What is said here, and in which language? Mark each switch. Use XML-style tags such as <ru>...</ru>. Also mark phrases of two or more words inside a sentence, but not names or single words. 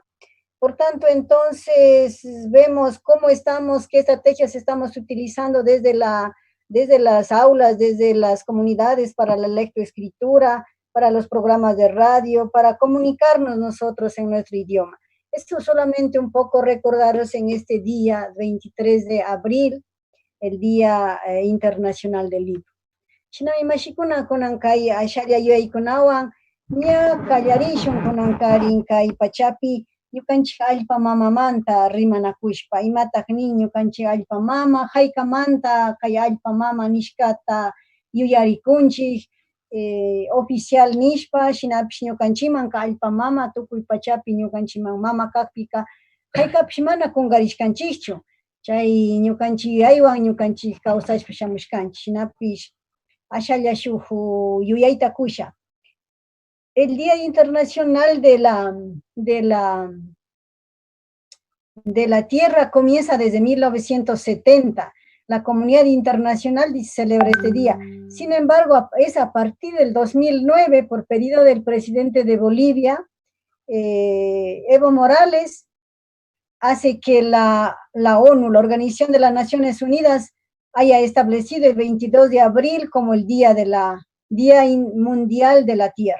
<es>Por tanto, entonces, vemos cómo estamos, qué estrategias estamos utilizando desde las aulas, desde las comunidades para la lectoescritura, para los programas de radio, para comunicarnos nosotros en nuestro idioma. Esto solamente un poco recordaros en este día 23 de abril, el Día Internacional del Libro.</es> <qu>Chinami mashikuna kunankay asharia yuaykunawan, ña kallarishun kunankarin kay pachapi, ñukanchik allpa mamamanta rimanakushpa, imataq nin ñukanchik allpa mama, haykamanta kay allpa mama nishkata yuyarikunchik, oficial nishpa, shinapish ñukanchiman ka allpa mama, tukuy pachapi ñukanchiman mama kakpika haykapish mana kungarishkanchikchu, chay ñukanchik aywan ñukanchik kawsashpa shamushkanchik, shinapish ashalla shuk yuyayta kusha.</qu> <es>El Día Internacional de la Tierra comienza desde 1970. La comunidad internacional celebra este día. Sin embargo, es a partir del 2009, por pedido del presidente de Bolivia, Evo Morales, hace que la ONU, la Organización de las Naciones Unidas, haya establecido el 22 de abril como el Día Mundial de la Tierra.</es>